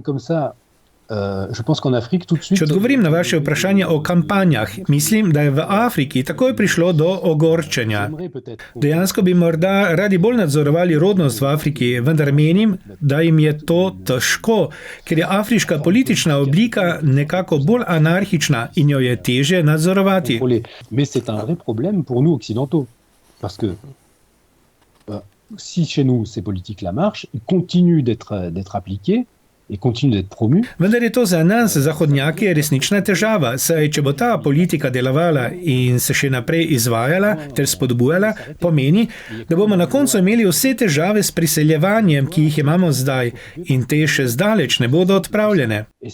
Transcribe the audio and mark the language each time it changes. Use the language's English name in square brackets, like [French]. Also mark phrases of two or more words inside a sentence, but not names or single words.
[Slovenian] Če odgovorim na vaše vprašanje o kampanjah, mislim, da je v Afriki takoj prišlo do ogorčenja. Dejansko bi morda radi bolj nadzorovali rodnost v Afriki, vendar menim, da jim je to težko, ker je afriška politična oblika nekako bolj anarhična in jo je težje nadzorovati. [French] Si chez nous ces politiques-là marchent, ils continuent d'être appliquées, [Slovenian] Vendar je to za nas, zahodnjake, resnična težava, saj če bo ta politika delovala in se še naprej izvajala ter spodbujala, pomeni, da bomo na koncu imeli vse težave s priseljevanjem, ki jih imamo zdaj, in te še zdaleč ne bodo odpravljene.